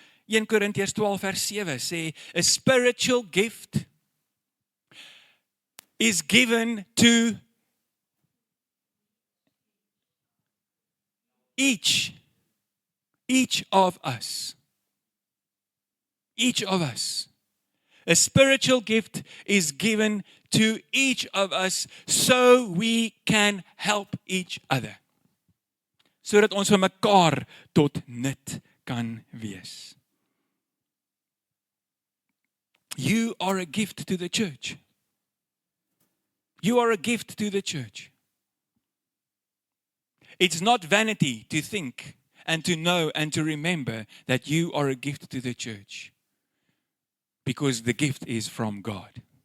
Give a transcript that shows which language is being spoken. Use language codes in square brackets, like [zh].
[af] 1 Korintiërs 12 vers 7 sê, [en] a spiritual gift is given to each of us. Each of us. A spiritual gift is given to each of us so we can help each other. [af] Sodat ons vir mekaar tot nut kan wees. [en] You are a gift to the church. You are a gift to the church. It's not vanity to think and to know and to remember that you are a gift to the church, because the gift is from God.